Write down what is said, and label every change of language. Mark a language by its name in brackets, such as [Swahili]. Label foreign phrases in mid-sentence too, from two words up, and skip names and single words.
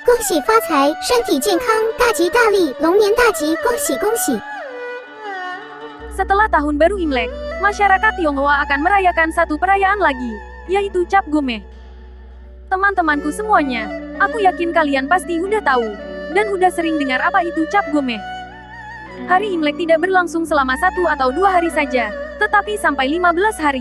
[Chinese] 喜发财，身体健康，大吉大利，龙年大吉，恭喜恭喜。 [Indonesian] Setelah Tahun Baru Imlek, masyarakat Tionghoa akan merayakan satu perayaan lagi, yaitu Cap Gomeh. Teman-temanku semuanya, aku yakin kalian pasti udah tahu, dan udah sering dengar apa itu Cap Gomeh. Hari Imlek tidak berlangsung selama 1 atau 2 hari saja, tetapi sampai 15 hari.